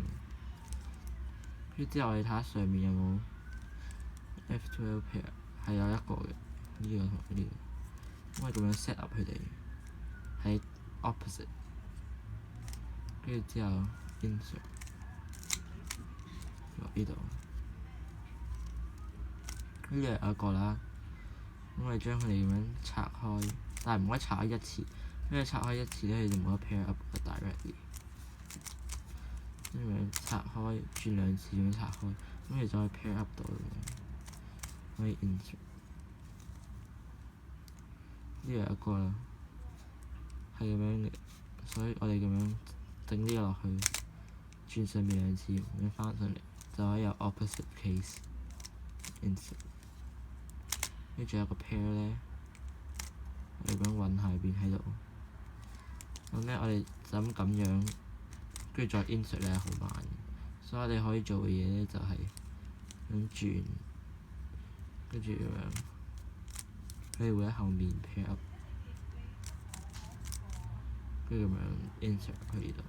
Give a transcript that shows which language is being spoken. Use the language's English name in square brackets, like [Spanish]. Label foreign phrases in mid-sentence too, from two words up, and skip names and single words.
[Cantonese] 跟住之後我哋睇下上面有冇 [English] F2 pair， [Cantonese] 係有一個嘅，呢個同呢個。咁我咁樣 [English] set up [Cantonese] 佢哋喺 opposite，跟住之後 insert 落呢度。呢度有一個啦，咁我哋將佢哋咁樣拆開，但係唔可以拆開一次，因為拆開一次咧，你就冇得 [English] pair up directly。 [Cantonese] 咁樣拆開轉兩次咁樣拆開，咁你就可以 [English] pair up [Cantonese] 到咁樣，可以 insert。呢度有一個啦，係咁樣嘅，所以我哋咁樣整呢個落去，轉上面兩次，咁樣翻上嚟就可以有 [English] opposite case insert。 [Cantonese] 跟住仲有個 pair 咧，我哋咁樣揾下邊喺度，咁咧我哋就咁樣，跟住再 insert 咧好慢嘅，所以我哋可以做嘅嘢咧就係咁轉，跟住咁樣，佢哋會喺後面 [English] pair up， [Cantonese] 跟住咁樣 insert 去呢度。